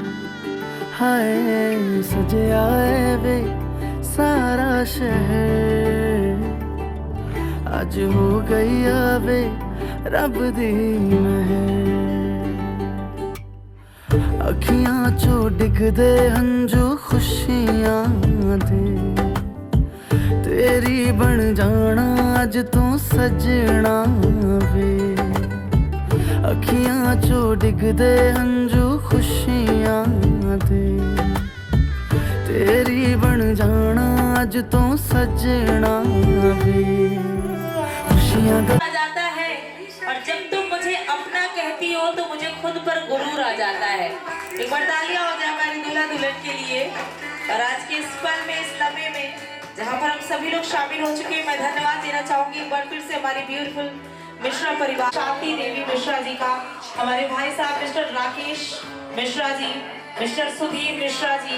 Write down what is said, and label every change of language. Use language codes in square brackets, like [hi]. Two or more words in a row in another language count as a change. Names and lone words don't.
[pa] ਹਾਏ ਸਜਿਆ ਏ ਵੇ ਸਾਰਾ ਸ਼ਹਿਰ, ਅੱਜ ਹੋ ਗਈ ਆਵੇ ਰੱਬ ਦੀ ਮਹਿਰ। ਅੱਖੀਆਂ ਚੋਂ ਡਿੱਗਦੇ ਹੰਝੂ ਖੁਸ਼ੀਆਂ ਦੇ, ਤੇਰੀ ਬਣ ਜਾਣਾ ਅੱਜ ਤੂੰ ਸੱਜਣਾ ਵੇ। ਅੱਖੀਆਂ ਚੋਂ ਡਿੱਗਦੇ ਹੰਝੂ ਖੁਸ਼ੀਆਂ ਦੇ, ਤੇਰੀ ਬਣ ਜਾਣਾ ਅੱਜ ਤੂੰ ਸੱਜਣਾ ਵੇ। ਖੁਸ਼ੀਆਂ ਦਾ [hi] आ जाता है और जब तुम मुझे अपना कहती हो तो मुझे खुद पर गुरूर आ जाता है। एक बार तालियां हो जाए हमारी दूल्हा दुल्हन के लिए। और आज के इस पल में, इस लम्हे में जहाँ पर हम सभी लोग शामिल हो चुके हैं, मैं धन्यवाद देना चाहूंगी एक बार फिर से हमारी ब्यूटीफुल मिश्रा परिवार, शांति देवी मिश्रा जी का, हमारे भाई साहब मिस्टर राकेश मिश्रा जी, मिस्टर सुधीर मिश्रा जी।